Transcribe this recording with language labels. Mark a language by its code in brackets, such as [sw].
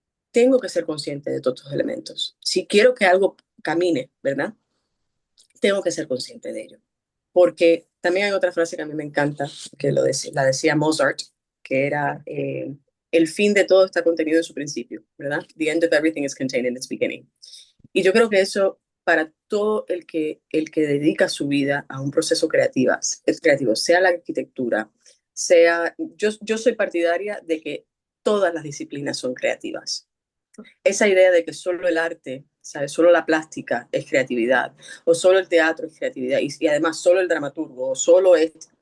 [es] Tengo que ser consciente de todos estos elementos. Si quiero que algo camine, ¿verdad? Tengo que ser consciente de ello. Porque también hay otra frase que a mí me encanta, que la decía Mozart, que era, el fin de todo está contenido en su principio, ¿verdad? [en] The end of everything is contained in its beginning. [es] Y yo creo que eso, para todo el que dedica su vida a un proceso creativo, sea la arquitectura, yo soy partidaria de que todas las disciplinas son creativas. Esa idea de que solo el arte, ¿sabes? Solo la plástica es creatividad, o solo el teatro es creatividad, y además solo el dramaturgo, o solo es...